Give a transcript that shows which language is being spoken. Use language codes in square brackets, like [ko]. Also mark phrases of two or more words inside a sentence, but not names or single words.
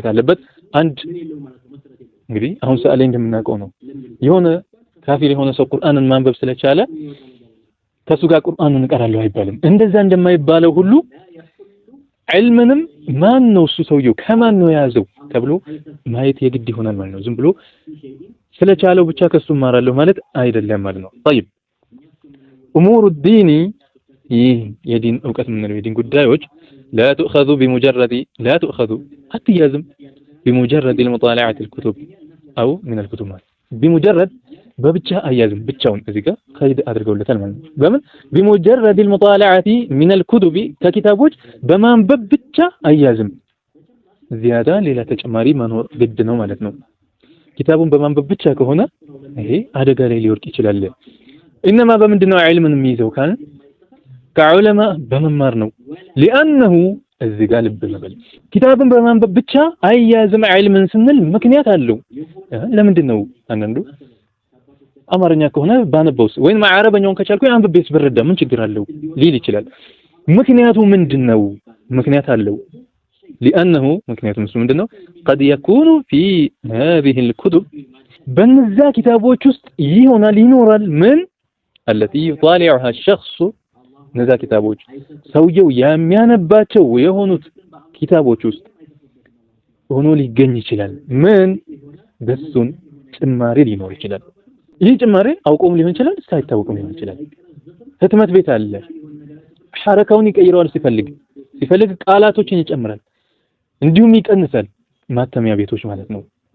[am] አለበት አንድ እንግዲህ አሁን ሰዓሊ እንደምናውቀው ነው የሆነ ካፊር የሆነ ሰው ቁርአንን ማንበብ ስለቻለ ከሱ ጋር ቁርአንን እንቀራለሁ አይባልም እንደዛ እንደማይባለው ሁሉ ዕልምንም ማን ነው እሱ ሰውየው ከማን ነው የያዘው ተብሎ ማየት የግድ ይሆናል ማለት ነው። ዝም ብሎ ስለቻለው ብቻ ከሱ ማራለሁ ማለት አይደለም ማለት ነው። [ar] طيب امور الدين [am] የዲን ዕውቀት የምንለው የዲን ጉዳዮች [ar] لا تؤخذ بمجرد لا تؤخذ አትያዝም بمجرد المطالعة الكتب أو من الكتب بمجرد [am] በብቻ አያዝም ብቻውን እዚህ ጋር ከይድ አድርገውለታል ማለት ነው። በምን [ar] بمجرد المطالعة من الكتب [am] ከኪታቦች በማንበብ ብቻ አያዝም ዚያዳ ሌላ ተጨማሪ መኖር ግድ ነው ማለት ነው። ኪታቡን በማንበብ ብቻ ከሆነ ይሄ አደጋ ላይ ሊወርቅ ይችላል። إنما በምንድነው ዒልምን የሚይዘው ካለ ከዑለማ በመማር ነው። لأنه እዚህ ጋር ልብ በል ኪታብን በማንበብ ብቻ አያዝም ዒልምን ስንል ምክንያት አለው። ለምንድነው አንዳንዱ አማርኛ ከሆነ ባነበውስ ወይም አረበኛውን ከቻልኩኝ አንብቤስ ብረዳ ምን ችግር አለው ሊል ይችላል። ምክንያቱ ምንድነው? ምክንያት አለው። لأنه ምክንያቱም እሱ ምንድነው [ar] قد يكون في هذه الكتب [am] በነዛ ኪታቦች ውስጥ ይኖራል ምን [ar] التي يطالعها الشخص [am] እነዛ ኪታቦች ሰውየው የሚያነባቸው የሆኑት ኪታቦች ውስጥ ሆኖ ሊገኝ ይችላል። ምን በሱን ጭማሪ ሊኖር ይችላል። ይህ ጭማሪ አውቆም ሊሆን ይችላል ሳይታወቅም ሊሆን ይችላል። ህትመት ቤት አለ ሐረካውን ይቀይረዋል ሲፈልግ ቃላቶችን ይጨምራል እንዲሁም ይቀንሳል። ማተሚያ ቤቶች ማለት ነው።